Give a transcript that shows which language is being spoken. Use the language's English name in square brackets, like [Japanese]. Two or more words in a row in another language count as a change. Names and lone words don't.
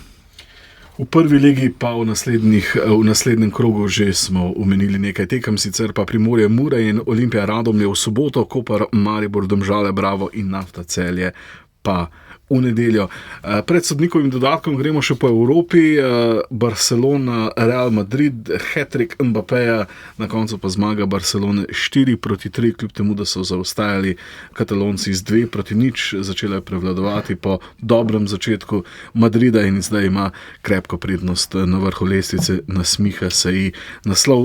[Slovenian] V prvi ligi pa v naslednjem krogu že smo omenili nekaj tekem, sicer pa Primorje, Mura in Olimpija Radomlje v soboto, Koper, Maribor, Domžale, Bravo in Nafta Celje pa v nedeljo. Pred sodnikovim dodatkom gremo še po Evropi. Barcelona, Real Madrid, hat-trick Mbappéja, na koncu pa zmaga Barcelone 4-3, kljub temu, da so zaostajali Katalonci z 2-0, začela je prevladovati po dobrem začetku Madrida in zdaj ima krepko prednost na vrhu lestvice, nasmiha se ji naslov.